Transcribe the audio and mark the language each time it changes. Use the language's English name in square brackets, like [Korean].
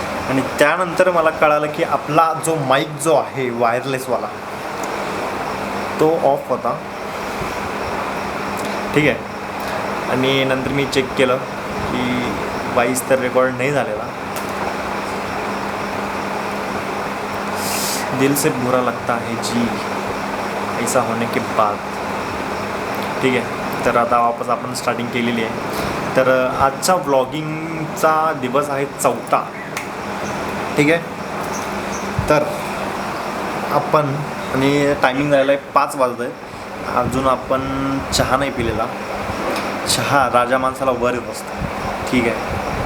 [Marathi] आणि त्यानंतर मला कळालं की आपला जो माईक जो आहे वायरलेसवाला तो ऑफ होता. ठीक आहे. आणि नंतर मी चेक केलं की वाईस तर रेकॉर्ड नाही झालेला. [Hindi] दिल से बुरा लगता है जी ऐसा होने के बाद. [Marathi] ठीक आहे. तर आता वापस आपण स्टार्टिंग केलेली आहे. तर आजचा व्लॉगिंगचा दिवस आहे 4था. ठीक आहे. तर आपण आणि टायमिंग झालेला आहे 5 वाजत आहे. अजून आपण चहा नाही पिलेला. चहा राजा माणसाला वर येत असतो. ठीक आहे.